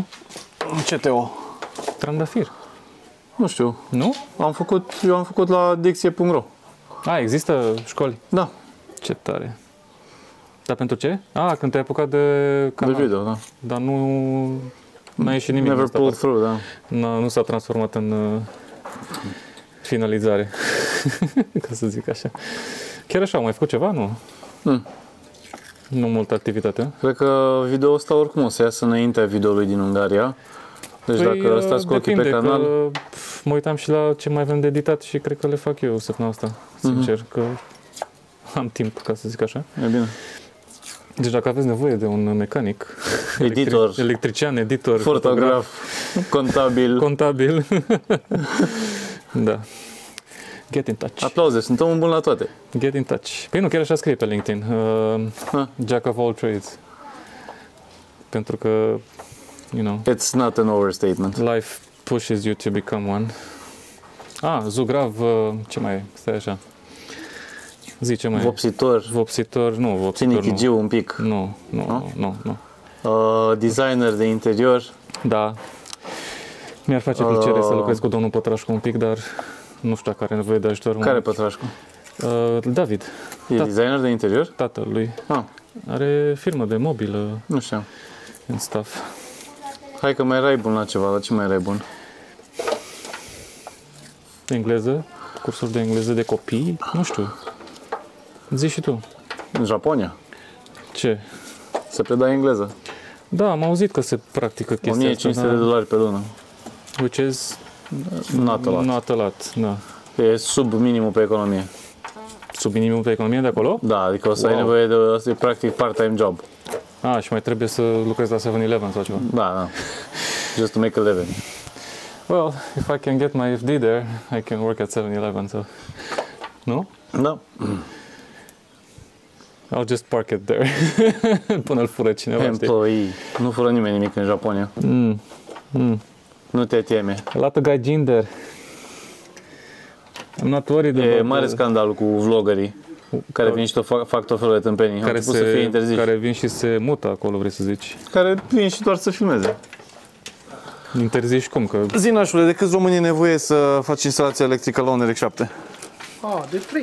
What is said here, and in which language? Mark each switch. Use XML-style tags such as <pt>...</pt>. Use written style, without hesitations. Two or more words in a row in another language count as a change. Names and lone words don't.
<ro>Ce Teo? Trandafir. Nu știu. Nu? Eu am făcut la dicție.ro. A, există școli? Da. Ce tare. Dar pentru ce? A, când te-ai apucat de canal. De video, da. Dar n-a ieșit nimic.</ro> <en>Never pulled through,</en> <ro>da. Nu s-a transformat în finalizare. Ca să zic așa. Chiar așa, au mai făcut ceva, nu? Nu multă activitate. Cred că video ăsta oricum o să iasă înaintea videoului din Ungaria. Deci dacă ăsta cu ochii pe canal... Că, mă uitam și la ce mai avem de editat și cred că le fac eu săptămâna asta. Sincer, că am timp, ca să zic așa. E bine. Deci dacă aveți nevoie de un mecanic, Editor, electrician, editor, fotograf, contabil, da.</ro> <en>Get in touch.</en> <ro>Aplauze, sunt omul bun la toate.</ro> <en>Get in touch.</en> <ro>Păi nu, chiar așa scrie pe LinkedIn.</ro> <en>Jack of all trades.</en> <ro>Pentru că,</ro> <en>you know, It's not an overstatement. life pushes you to become one.</en> <ro>Zugrav, ce mai e? Stai așa. Zice mai. Vopsitor. Vopsitor, nu, vopsitor Cinichigiu un pic. Nu. Designer de interior. Da. Mi-ar face plăcere să lucrez cu domnul Pătrașcu un pic, dar nu știu dacă are nevoie de ajutor. Care Pătrașcu? David. E designer de interior? Tatălui. Are firmă de mobilă. Nu știu.</ro> <en>And stuff.</en> <ro>Hai că mai erai bun la ceva. La ce mai erai bun? Engleză. Cursuri de engleză de copii. Nu știu. Zici și tu. În Japonia. Ce? Se preda engleză. Da, am auzit că se practică chestia asta. $1500 pe lună.</ro> <en>Which is Not a lot. not a lot,</en> <ro>da. E sub minimul pe economie. Sub minimul pe economie de acolo? Da, adică o să ai nevoie de asta e practic</ro> <en>part-time job.</en> <ro>Și mai trebuie să lucrezi la 7-Eleven sau ceva. Da.</ro> <en>Just to make a living. Well, if I can get my FD there, I can work at 7-Eleven, so...</en> <ro>Nu? Da.</ro> <en>I'll just park it there.</en> <ro>Până îl fură cineva,</ro> <en>Employee.</en> <ro>Nu fură nimeni nimic în Japonia. Nu te teme.</ro> <en>A lot of guy gender. I'm not worried</en> <ro>E mare scandal cu vloggerii care vin și fac tot felul de tâmpenii. Care vin și se mută acolo, vrei să zici. Care vin și doar să filmeze. Interzici cum? Că... Zi, nașule, de câți români e nevoie să faci instalația electrică la un RX 7? De 3.</ro>